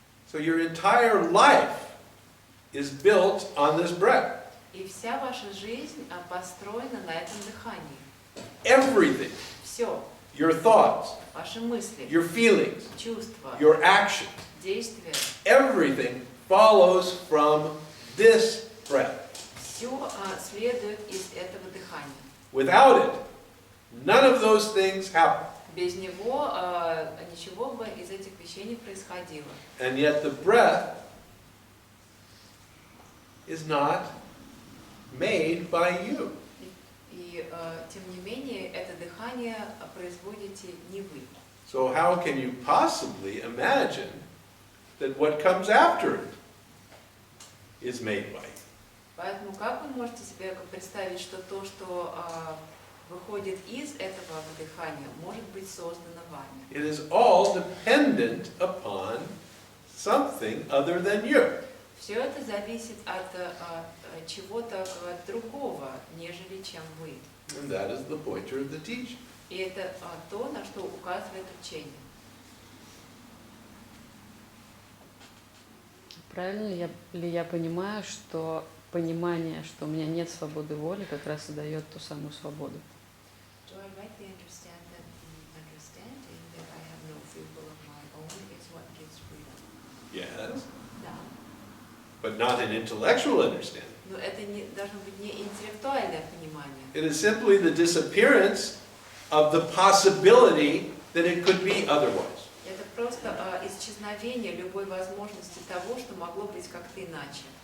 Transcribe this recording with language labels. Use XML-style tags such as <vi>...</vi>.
<en>So your entire life is built on this breath.</en> <ru>И вся ваша жизнь построена на этом дыхании.</ru> <en>Everything,</en> <ru>Все.</ru> <en>your thoughts,</en> <ru>Ваши мысли,</ru> <en>your feelings,</en> <ru>чувства,</ru> <en>your actions,</en> <ru>действия,</ru> <en>everything follows from this breath.</en> <ru>все следует из этого дыхания.</ru> <en>Without it, none of those things happen.</en> <ru>Без него ничего бы из этих вещей не происходило.</ru> <en>And yet the breath is not made by you.</en> <ru>И тем не менее, это дыхание производите не вы.</ru> <en>So how can you possibly imagine that what comes after it is made by you?</en> <ru>Поэтому как вы можете себе представить, что то, что выходит из этого дыхания, может быть создано вами?</ru> <en>It is all dependent upon something other than you.</en> <ru>Все это зависит от чего-то другого, нежели чем вы.</ru> <en>And that is the pointer of the teaching.</en> <ru>И это то, на что указывает учение. Правильно ли я понимаю, что понимание, что у меня нет свободы воли, как раз и дает ту самую свободу?</ru> <en>Do I rightly understand that the understanding that I have no free will of my own is what gives freedom? Yes,</en> <ru>Да.</ru> <en>but not an intellectual understanding.</en> <ru>Но это не, должно быть не интеллектуальное понимание.</ru> <en>It is simply the disappearance of the possibility that it could be otherwise.</en> <ru>Это просто исчезновение любой возможности того, что могло быть как-то иначе.</ru>